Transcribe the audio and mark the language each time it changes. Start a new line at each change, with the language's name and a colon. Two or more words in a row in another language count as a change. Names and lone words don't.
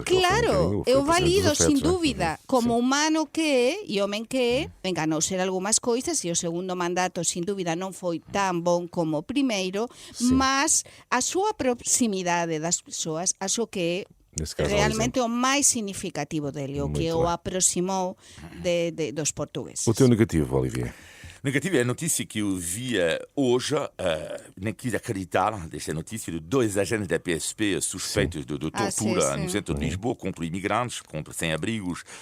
Galician: Claro, eu valido, sin dúbida, como humano que é e homem que é, enganou ser algunhas coisas e o segundo mandato, sin dúbida, non foi tan bon como o primeiro, mas a súa proximidade das persoas, acho que é realmente o máis significativo dele, o que o aproximou dos portugueses.
Portuguese: O teu negativo, Olivier? Negativo é a notícia que eu via hoje, nem quis acreditar, desta notícia de 2 agentes da PSP suspeitos de tortura no centro de Lisboa contra imigrantes, contra sem-abrigos.